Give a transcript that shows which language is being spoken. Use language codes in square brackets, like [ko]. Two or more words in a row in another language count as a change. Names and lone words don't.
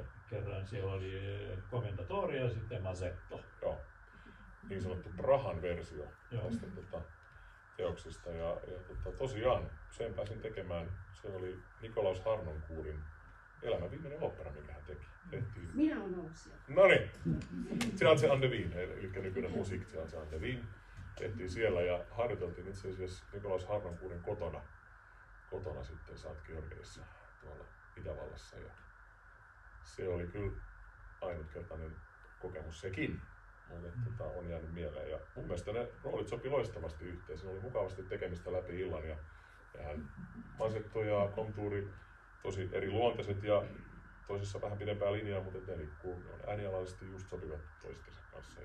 [fi] Kerran siellä oli Commendatore ja sitten Masetto. Joo. Niin sanottu Prahan versio tästä teoksesta. Ja tosiaan sen pääsin tekemään. Se oli Nikolaus Harnoncourtin Elämän viimeinen opera, minkä hän teki. Minä olen ollut siellä. Noniin. Teatse an der Wien, eli nykyinen musiikki Teatse an der Wien. Tehtiin siellä ja harjoiteltiin itse asiassa Nikolaus Harnoncourtin kotona sitten St. Georgeissa tuolla Itävallassa. Ja se oli kyllä ainutkertainen kokemus sekin, mutta on jäänyt mieleen. Ja mun mielestä ne roolit sopi loistavasti yhteen. Siinä oli mukavasti tekemistä läpi illan ja Masetto ja Contouri tosi eri luonteiset ja toisessa vähän pidempää linjaa, mutta ne liikkuu äänialaisesti just sopivat toistensa kanssa.